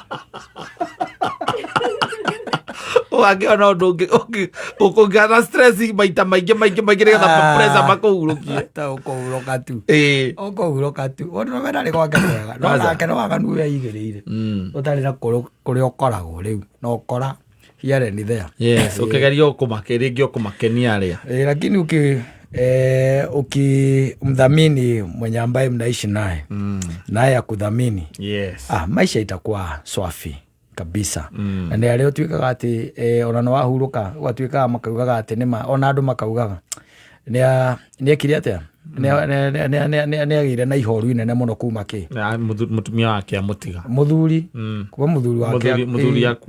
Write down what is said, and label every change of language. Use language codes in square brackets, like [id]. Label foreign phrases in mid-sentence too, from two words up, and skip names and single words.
[ki] Ũngĩona ũndũ ũkũgĩa stress maita maingĩ nĩgetha pressure makũhurũkie. Ta ũkũhurũka tu. Ũkũhurũka tu. Ũndũ wena nĩ gwake mwega. No nake no waganu we aigĩrĩire. Ũtarĩ na kũrĩa ũkoragwo rĩu. No ũkora [en] here and there. Yes. [ki] Ũkĩgeria rĩngĩ ũkũmakenia arĩa. [sw] Lakini ukimdhamini mwenye ambaye mnaishi naye naye akudhamini, maisha itakuwa swafi kabisa. [ki] Na nĩ arĩa ũtuĩkaga atĩ ona no wahurũka ũgatuĩkaga makaugaga atĩ nĩma ona andũ makaugaga nĩ ekire atĩa nĩ agĩire na ihoru inene mũno kuma mũtumia wake amũtiga mũthuri kuma mũthuri wake mũthuri akua